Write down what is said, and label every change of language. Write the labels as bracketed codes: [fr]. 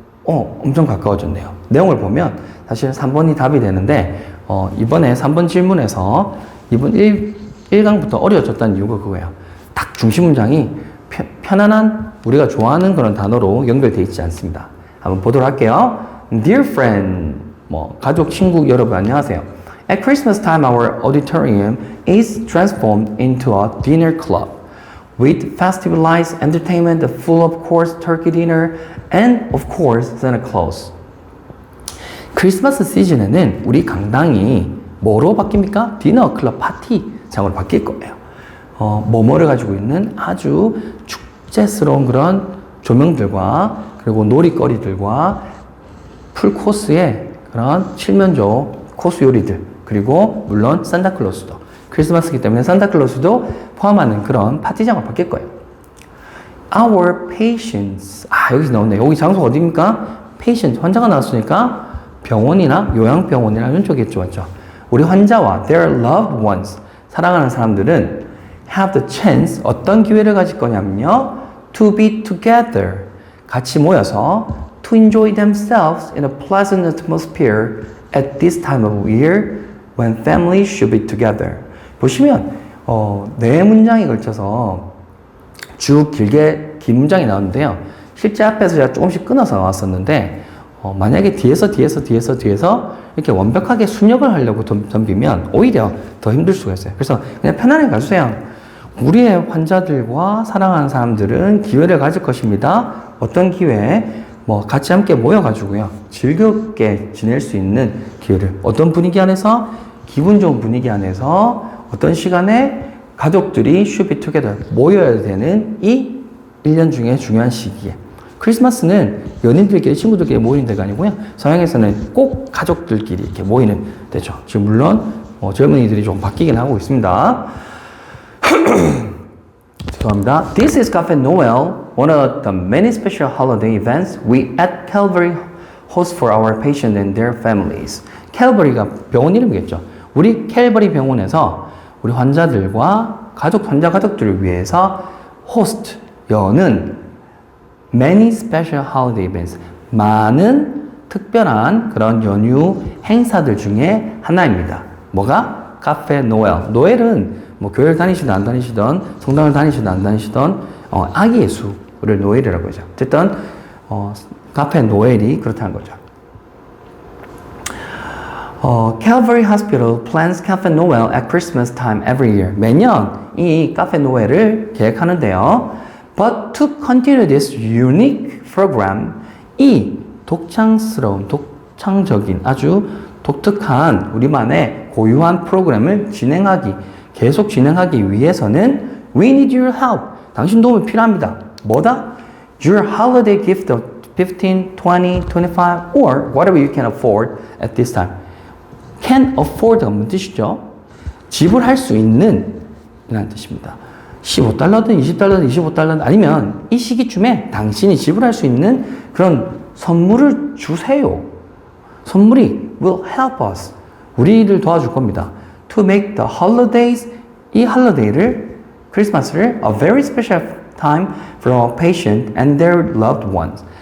[ko] 엄청 가까워졌네요. 내용을 보면 사실 3번이 답이 되는데 이번에 3번 질문에서 이번 1강부터 어려워졌다는 이유가 그거예요. 딱 중심 문장이 편안한 우리가 좋아하는 그런 단어로 연결되어 있지 않습니다. 한번 보도록 할게요. [en] Dear friend, [ko] 가족, 친구 여러분 안녕하세요. [en] At Christmas time, our auditorium is transformed into a dinner club with festive lights, entertainment, full of course turkey dinner, and of course Santa Claus. [ko] 크리스마스 시즌에는 우리 강당이 뭐로 바뀝니까? 디너 클럽 파티장으로 바뀔 거예요. 뭐뭐를 가지고 있는 아주 축제스러운 그런 조명들과 그리고 놀이거리들과 풀코스의 그런 칠면조 코스 요리들 그리고 물론 산타클로스도 크리스마스이기 때문에 산타클로스도 포함하는 그런 파티장으로 바뀔 거예요. [en] Our patients [ko] 여기서 나오네. 여기 장소가 어디입니까? patient 환자가 나왔으니까 병원이나 요양병원이나 이런 쪽이겠죠. 맞죠? 우리 환자와 [en] their loved ones [ko] 사랑하는 사람들은 [en] have the chance [ko] 어떤 기회를 가질 거냐면요. [en] to be together [ko] 같이 모여서 [en] to enjoy themselves in a pleasant atmosphere at this time of year when families should be together. [ko] 보시면 네 문장에 걸쳐서 쭉 길게 긴 문장이 나오는데요. 실제 앞에서 제가 조금씩 끊어서 나왔었는데 만약에 뒤에서 이렇게 완벽하게 순역을 하려고 덤비면 오히려 더 힘들 수가 있어요. 그래서 그냥 편안하게 가주세요. 우리의 환자들과 사랑하는 사람들은 기회를 가질 것입니다. 어떤 기회? 같이 함께 모여가지고요. 즐겁게 지낼 수 있는 기회를. 어떤 분위기 안에서? 기분 좋은 분위기 안에서 어떤 시간에 가족들이 [en] should be together [ko] 모여야 되는 이 1년 중에 중요한 시기에. 크리스마스는 연인들끼리 친구들끼리 모이는 데가 아니고요. 서양에서는 꼭 가족들끼리 이렇게 모이는 데죠. 지금 물론 젊은이들이 좀 바뀌긴 하고 있습니다. 죄송합니다. [en] This is Cafe Noel, one of the many special holiday events we at Calvary host for our patients and their families. [ko] 캘버리가 병원 이름이겠죠. 우리 캘버리 병원에서 우리 환자들과 환자 가족들을 위해서 host, 여는 [en] many special holiday events, [ko] 많은 특별한 그런 연휴 행사들 중에 하나입니다. 뭐가? 카페 노엘. 노엘은 교회를 다니시든 안 다니시든 성당을 다니시든 안 다니시든 아기 예수를 노엘이라고 하죠. 어쨌든 카페 노엘이 그렇다는 거죠. [en] Calvary Hospital plans Cafe Noel at Christmas time every year. [ko] 매년 이 카페 노엘을 계획하는데요. [en] But to continue this unique program, [ko] 이 독창적인 아주 독특한 우리만의 고유한 프로그램을 계속 진행하기 위해서는 [en] we need your help. [ko] 당신 도움이 필요합니다. 뭐다? [en] Your holiday gift of 15, 20, 25 or whatever you can afford at this time. [ko] Can afford가 무슨 뜻이죠? 지불할 수 있는 이라는 뜻입니다. 15달러든 20달러든 25달러든 아니면 이 시기쯤에 당신이 지불할 수 있는 그런 선물을 주세요. 선물이 [en] will help us. [ko] 우리를 도와줄 겁니다. [en] To make the holidays, [ko] 이 홀리데이를, 크리스마스를 [en] a very special time for our patient and their loved ones.